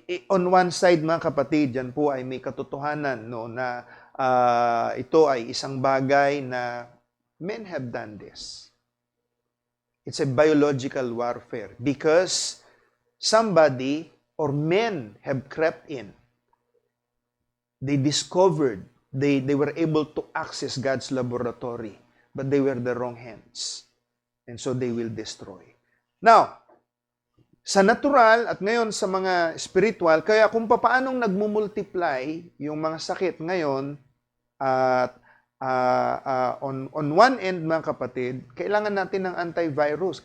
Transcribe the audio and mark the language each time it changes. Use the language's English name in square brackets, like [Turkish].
[English] On one side, [Filipino] mga kapatid, yan po ay may katotohanan, no, na ito ay isang bagay na [English] men have done this. It's a biological warfare because somebody or men have crept in. They discovered, they were able to access God's laboratory, but they were the wrong hands. And so they will destroy. [Filipino] Now, sa natural at ngayon sa mga spiritual, kaya kung paanong nagmumultiply yung mga sakit ngayon at [English] on one end, [Filipino] mga kapatid, kailangan natin ng antivirus.